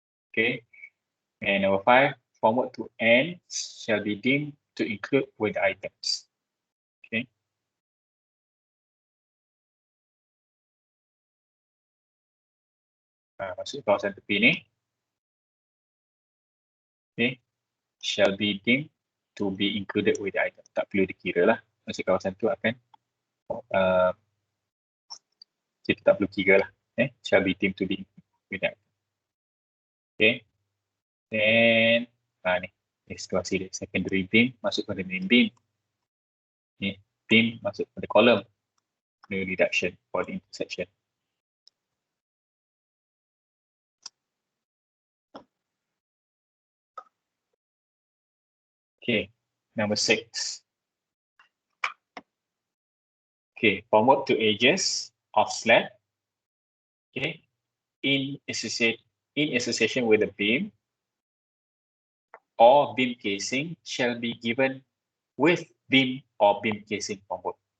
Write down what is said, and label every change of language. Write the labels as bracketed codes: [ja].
[en] Okay, and number 5, formwork to end shall be deemed to include with items. Okay. [ms] Masuk kawasan tepi ni. [en] Okay, shall be deemed to be included with the item. [ms] Tak perlu dikira lah. Masuk kawasan tu akan kita tak perlu kira lah. [en] Shall be deemed to be included with the item. [ms] Okay. Then ni situasi dia. Secondary beam masuk pada main beam. Ni beam masuk pada column. [en] No reduction for the intersection. Okay, number 6. Okay, formwork to edges of slab. Okay, in association with the beam or beam casing shall be given with beam or beam casing formwork.